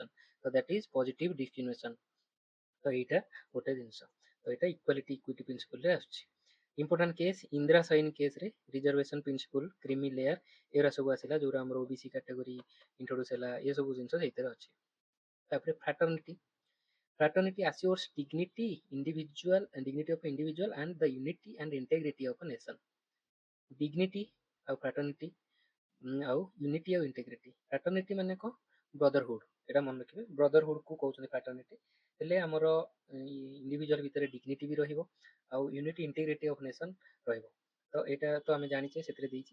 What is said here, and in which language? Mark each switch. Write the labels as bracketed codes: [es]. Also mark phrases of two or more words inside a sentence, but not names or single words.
[en] ତ that is positive discrimination. [or] ତ ଏଇଟା ଗୋଟେ ଜିନିଷ, ତ ଏଇଟା [en] equality equity principle [or] ଆସୁଛି। [en] important case, [or] ଇନ୍ଦିରା ସାଇନ୍ କେସ୍ରେ [en] reservation principle, creamy layer, [or] ଏଗୁରା ସବୁ ଆସିଲା, ଯୋଉଟା ଆମର [en] OBC category introduce [or] ହେଲା, ଏ ସବୁ ଜିନିଷ ସେଇଥିରେ ଅଛି। ତାପରେ ଫ୍ରାଟର୍ନିଟି, [en] fraternity assures dignity of individual and the unity and integrity of a nation. Dignity ଆଉ fraternity, ଆଉ ୟୁନିଟି ଆଉ ଇଣ୍ଟିଗ୍ରିଟି। [or] ଫ୍ରାଟର୍ନିଟି ମାନେ କ'ଣ? ବ୍ରଦରହୁଡ, ଏଇଟା ମନେ ରଖିବେ, ବ୍ରଦରହୁଡ କୁ କହୁଛନ୍ତି ଫ୍ରାଟର୍ନିଟି। ହେଲେ ଆମର ଇଣ୍ଡିଭିଜୁଆଲ ଭିତରେ ଡିଗ୍ନିଟି ବି ରହିବ, ଆଉ [en] unity integrity of nation [or] ରହିବ। ତ ଏଇଟା ତ ଆମେ ଜାଣିଛେ, ସେଥିରେ ଦେଇଛି।